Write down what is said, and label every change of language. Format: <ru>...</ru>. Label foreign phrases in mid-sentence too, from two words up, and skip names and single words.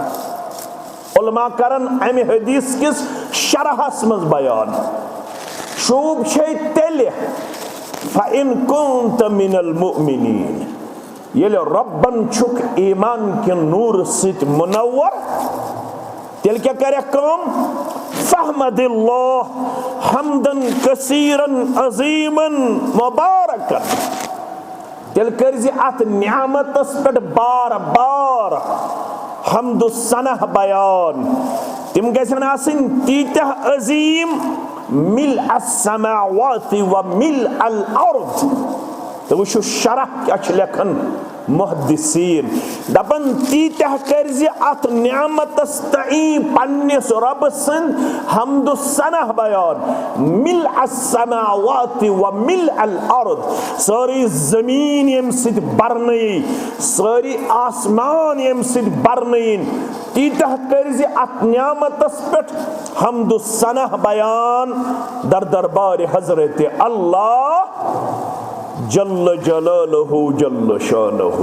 <ks>उलमा करन अमि हदीस किस शरहस मज बयान, शूब छे तेले</ks> <ar>فإن كنت من المؤمنين,</ar> <ks>येले रब्बन छुक ईमान के नूर सित मुनव्वर, तेल क्या करे कम</ks> <ar>فحمد الله حمدا كثيرا عظيما مباركا,</ar> <ks>तेल करज़ि अत नियामतस पेट बार बार हम्दु सनह बयान, तिम गसन आसिन तीतह अज़ीम</ks> <ar>ملء السماوات وملء الأرض.</ar> <ur>تو وہ</ur> <ks>शरह क्या लेखन मुहद्दिसीन दपन तीतह करज़ि अत नियामतस तई पन्निस रब सन्द हम्दु सनह बयान,</ks> <ar>ملء السماوات وملء الأرض,</ar> <ks>सारी जमीन यम सिद बरनई, सारी आसमान यम सिद बरनईन, तीतह करज़ि अत नियामतस पेट हम्दु सनह बयान दर दरबार हज़रत</ks> <ar>الله جل جلاله جل شأنه.</ar>